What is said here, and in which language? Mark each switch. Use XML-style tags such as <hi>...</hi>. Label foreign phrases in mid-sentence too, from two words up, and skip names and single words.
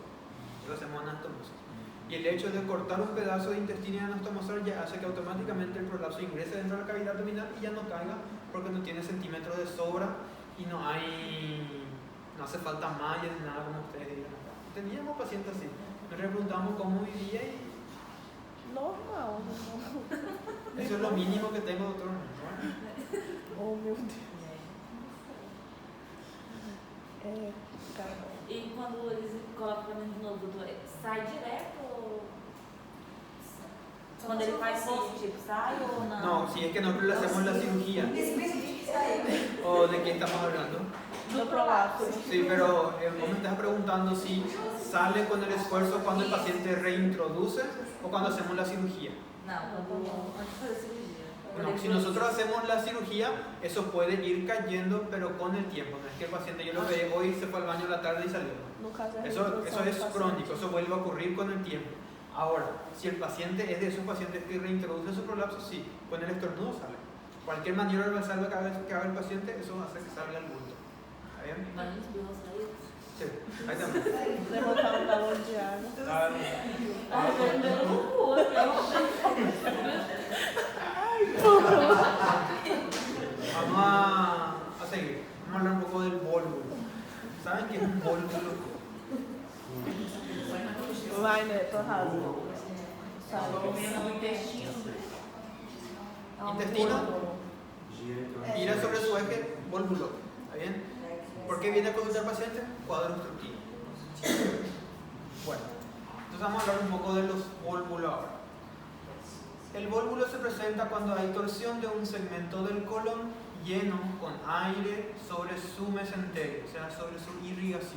<es>Entonces hacemos anastomosis. Y el hecho de cortar un pedazo de intestino y anastomosar ya hace que automáticamente el prolapso ingrese dentro de la cavidad abdominal y ya no caiga porque no tiene centímetros de sobra y no hace falta mallas ni nada como ustedes dirían acá. Teníamos pacientes así. Nos preguntamos cómo vivía y Normal. eso es lo mínimo que tengo, doctor.</es> <pt>Oh, meu Deus. Cara. E quando eles colocam pra mim de novo, doutor, sai direto ou... Quando ele faz isso, tipo, sai ou não?</pt> <es>No, si es que nosotros le hacemos la cirugía.</es> <pt>Esse mesmo dia que saiu.</pt> <es>¿O de qué estamos hablando?</es> <pt>Do prolapso.</pt> <es>Sí, pero vos me estás preguntando si sale con el esfuerzo cuando el paciente reintroduce o cuando hacemos la cirugía.</es> <pt>Não, quando antes de fazer cirurgia.</pt> <es>No, si nosotros hacemos la cirugía, eso puede ir cayendo, pero con el tiempo. No es que el paciente, yo lo veía hoy, se fue al baño a la tarde y salió.</es> <pt>No caso é</pt> <es>Eso</es> <pt>reprodução</pt> <es>es</es> <pt>do paciente.</pt> <es>crónico, eso vuelve a ocurrir con el tiempo. Ahora, si el paciente es de esos pacientes que reintroduce su prolapso, sí, con el estornudo sale. Cualquier maniobra basal que haga el paciente, eso hace que salga el bulto. ¿Está bien?</es> <pt>Imagina se eu sair.</pt> <es>Sí, ahí también.</es> <pt>Levantar um galão de água. Ah, Ah, vendeu no cu,</pt> <es>Vamos a seguir. Vamos a hablar un poco del vólvulo. ¿Saben qué es un vólvulo?</es> <pt>Vai, Neto, arrasa. Sabe?</pt> <es>Intestino gira sobre su eje vólvulo. ¿Está bien? ¿Por qué viene a consultar al paciente? Cuadro obstructivo. Bueno, entonces vamos a hablar un poco de los vólvulos ahora. El vólvulo se presenta cuando hay torsión de un segmento del colon lleno con aire sobre su mesenterio, o sea, sobre su irrigación.</es>